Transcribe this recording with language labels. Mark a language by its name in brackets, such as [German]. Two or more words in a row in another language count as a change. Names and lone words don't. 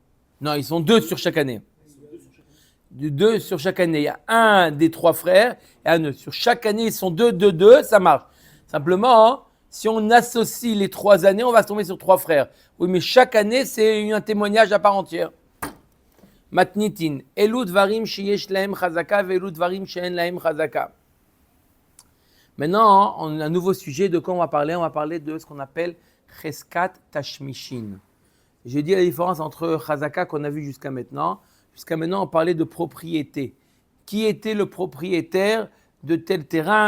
[French] Non, ils sont 2 sur chaque année. 2 sur chaque année. Il y a un des 3 frères et un autre. Sur chaque année, ils sont 2, ça marche. Simplement, si on associe les 3 années, on va se tomber sur 3 frères. Oui, mais chaque année, c'est un témoignage à part entière. Matnitin. [Hebrew] אלו דברים שיש להם חזקה ואלו דברים שאין להם חזקה. [French] Maintenant, on a un nouveau sujet. De quoi on va parler? On va parler de ce qu'on appelle [Hebrew] חזקת תשמישין. [French] J'ai dit la différence entre chazaka qu'on a vu jusqu'à maintenant. Jusqu'à maintenant, on parlait de propriété. Qui était le propriétaire de tel terrain?